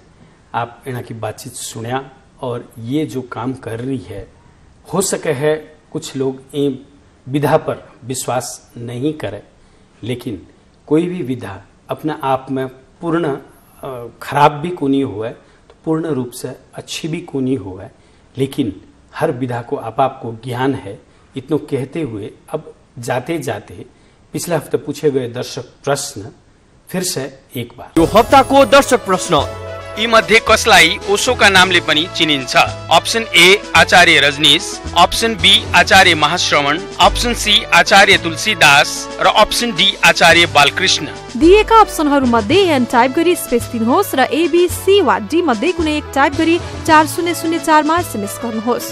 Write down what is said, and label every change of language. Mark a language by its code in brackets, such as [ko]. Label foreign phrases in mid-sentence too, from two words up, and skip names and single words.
[hi] आप इन्हों की बातचीत सुनिया और ये जो काम कर रही है, हो सके है कुछ लोग ये विधा पर विश्वास नहीं करे, लेकिन कोई भी विधा अपने आप में पूर्ण खराब भी को नहीं हुआ तो पूर्ण रूप से अच्छी भी को नहीं हुआ, लेकिन हर विधा को आपको ज्ञान है. इतना कहते हुए अब जाते जाते पिछले हफ्ते पूछे गए दर्शक प्रश्न फिर से एक बार. [ne] यो हप्ताको दर्शक प्रश्न यी मध्ये कसलाई ओशोका नामले पनि चिनिन्छ? अप्सन ए आचार्य रजनीश, अप्सन बी आचार्य महाश्रवण, अप्सन सी आचार्य तुलसीदास र अप्सन डी आचार्य बालकृष्ण. दिएका अप्सनहरू मध्ये एन टाइप गरी स्पेस दिनुहोस् र ABC वा D मध्ये कुनै एक टाइप गरी 4004 मा एसएमएस गर्नुहोस्